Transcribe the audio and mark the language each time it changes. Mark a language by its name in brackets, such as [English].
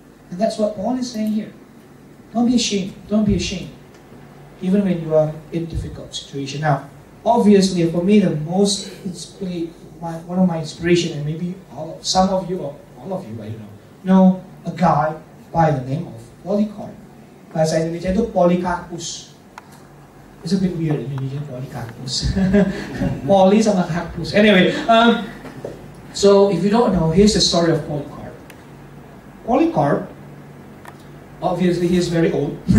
[English] And that's what Paul is saying here. Don't be ashamed. Don't be ashamed. Even when you are in difficult situation. Now, obviously, for me, one of my inspiration, and maybe some of you, or all of you, I don't know a guy by the name of Polycarp. [Indonesian] Bahasa Indonesia itu Polycarpus. [English] It's a bit weird in Indonesian, Polycarpus. Poly sama Carpus. Anyway, so if you don't know, here's the story of Polycarp. Polycarp, obviously he's very old.